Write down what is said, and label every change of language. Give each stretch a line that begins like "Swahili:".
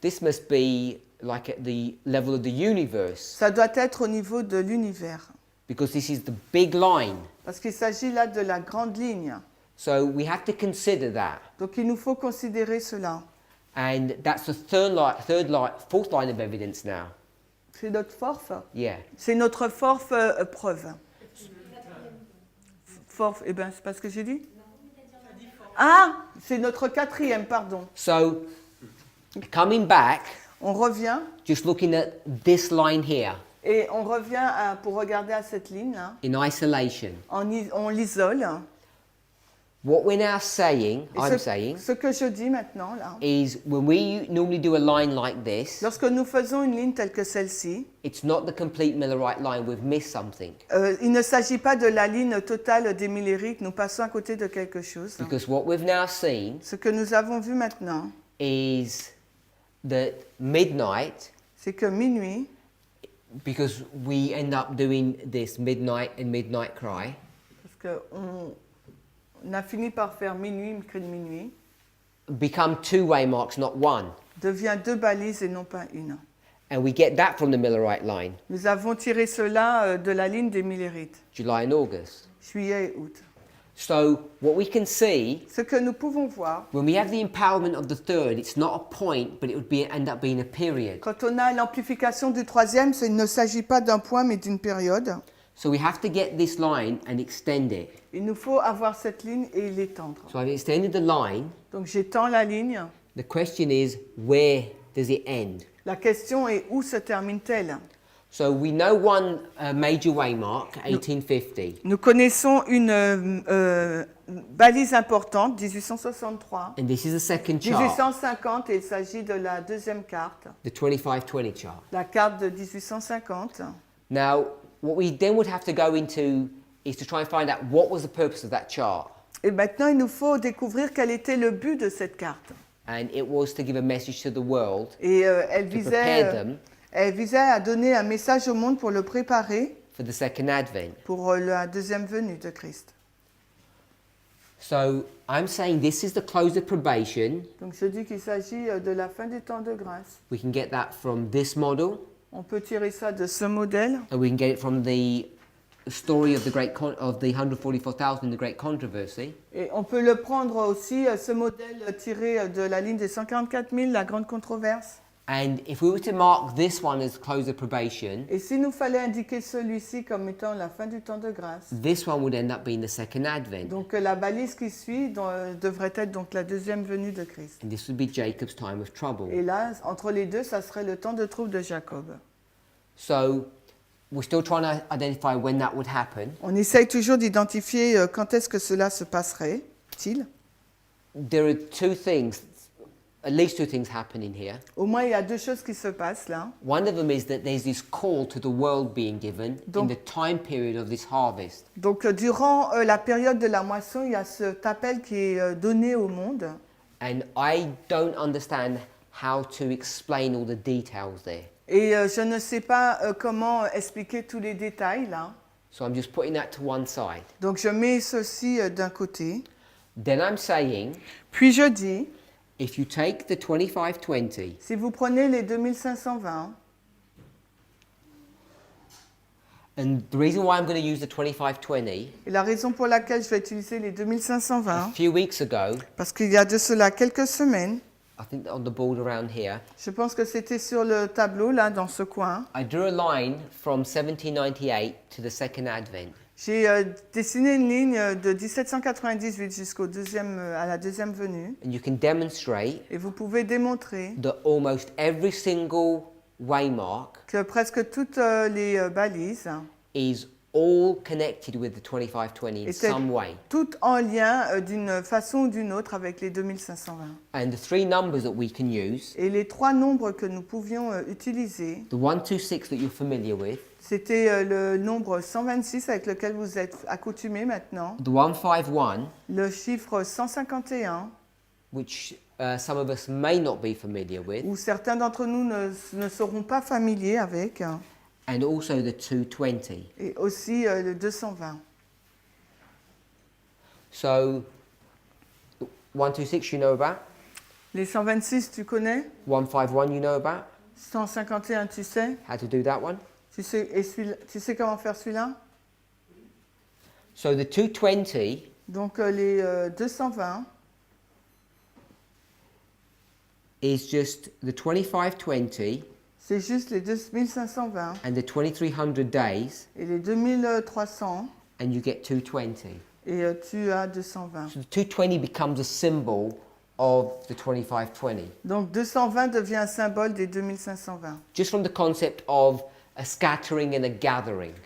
English: This must be like at the level of the universe,
French: Ça doit être au niveau de l'univers,
English: because this is the big line.
French: parce qu'il s'agit là de la grande ligne.
English: So we have to consider that.
French: Donc il nous faut considérer cela.
English: And that's the fourth line of evidence now.
French: C'est notre force.
English: Yeah.
French: C'est notre force preuve. Force, eh bien, c'est pas ce que j'ai dit? Ah, c'est notre quatrième, pardon.
English: So, coming back,
French: On revient,
English: just looking at this line here
French: et on revient pour regarder à cette ligne-là.
English: in isolation.
French: On l'isole.
English: What we're now saying,
French: Et
English: I'm saying,
French: ce que je dis maintenant, là,
English: is when we normally do a line like this,
French: lorsque nous faisons une ligne telle que celle-ci,
English: it's not the complete Millerite line. We've missed something.
French: il ne s'agit pas de la ligne totale des Millérites, nous passons à côté de quelque chose.
English: Because what we've now seen
French: Ce que nous avons vu maintenant,
English: is that midnight,
French: c'est que minuit,
English: because we end up doing this midnight and midnight cry,
French: parce qu'on a fini par faire minuit, cri de minuit,
English: become two-way marks, not one.
French: devient deux balises et non pas une.
English: And we get that from the Millerite line,
French: Nous avons tiré cela de la ligne des Millérites,
English: July and August.
French: juillet et août.
English: So what we can see,
French: Ce que nous pouvons voir,
English: when we have the empowerment of the third, it's not a point, but it would end up being a period.
French: quand on a l'amplification du troisième, il ne s'agit pas d'un point mais d'une période.
English: So we have to get this line and extend it.
French: Il nous faut avoir cette ligne et l'étendre.
English: So I've extended the line.
French: Donc j'étends la ligne.
English: The question is, where does it end?
French: La question est où se termine-t-elle?
English: So we know one major waymark, 1850,
French: Nous connaissons une balise importante, 1863.
English: and this is the second chart,
French: 1850, et il s'agit de la deuxième carte,
English: the 2520 chart.
French: la carte de 1850.
English: Now, what we then would have to go into is to try and find out what was the purpose of that chart.
French: Et maintenant, il nous faut découvrir quel était le but de cette carte.
English: And it was to give a message to the world,
French: Et
English: to prepare them
French: elle visait à donner un message au monde pour le préparer
English: for the second advent.
French: pour la deuxième venue de Christ.
English: So I'm saying this is the close of probation.
French: Donc je dis qu'il s'agit de la fin des temps de grâce.
English: We can get that from this model,
French: On peut tirer ça de ce modèle
English: and we can get it from the story of of the 144,000, the Great Controversy.
French: Et on peut le prendre aussi, ce modèle tiré de la ligne des 144 000, la grande controverse.
English: And if we were to mark this one as close of probation,
French: Et s'il nous fallait indiquer celui-ci comme étant la fin du temps de grâce,
English: this one would end up being the second advent.
French: donc la balise qui suit devrait être donc la deuxième venue de Christ.
English: And this would be Jacob's time of trouble.
French: Et là, entre les deux, ça serait le temps de trouble de Jacob.
English: So we're still trying to identify when that would happen.
French: On essaye toujours d'identifier quand est-ce que cela se passerait-il.
English: There are two things, at least two things happening here.
French: Au moins, il y a deux choses qui se passent là.
English: One of them is that there's this call to the world being given in
French: Donc-
English: the time period of this harvest.
French: Donc, durant la période de la moisson, il y a cet appel qui est donné au monde.
English: And I don't understand how to explain all the details there.
French: Et je ne sais pas comment expliquer tous les détails là.
English: So I'm just putting that to one side.
French: Donc, je mets ceci d'un côté.
English: Then I'm saying,
French: Puis je dis,
English: if you take the 2520
French: si vous prenez les 2520,
English: and the reason why I'm going to use the 2520,
French: et la raison pour laquelle je vais utiliser les
English: a
French: 2520,
English: few weeks ago,
French: parce qu'il y a de cela quelques semaines,
English: I think on the board around here,
French: je pense que c'était sur le tableau là, dans ce coin,
English: I drew a line from 1798 to the second advent.
French: j'ai dessiné une ligne de 1798 à la deuxième venue,
English: And you can demonstrate
French: et vous pouvez démontrer
English: that almost every single waymark
French: que presque toutes les balises
English: is all connected with the 2520 in
French: étaient
English: some way.
French: toutes en lien d'une façon ou d'une autre avec les 2520.
English: And the three numbers that we can use,
French: Et les trois nombres que nous pouvions utiliser,
English: the 126 that you're familiar with,
French: c'était le nombre 126 avec lequel vous êtes accoutumés maintenant,
English: the 151,
French: le chiffre 151,
English: which some of us may not be familiar with,
French: où certains d'entre nous ne seront pas familiers avec,
English: and also the 220.
French: et aussi le 220.
English: So 126 you know about,
French: Les 126, tu connais?
English: 151 you know about,
French: 151, tu sais?
English: how to do that one.
French: Tu sais comment faire celui-là?
English: So the 220
French: Donc les 220,
English: is just the 2520
French: c'est juste les 2520
English: and the 2300 days,
French: et les 2300,
English: and you get 220.
French: et tu as 220.
English: So the 220 becomes a symbol of the 2520.
French: Donc 220 devient un symbole des 2520.
English: Just from the concept of a scattering and a gathering.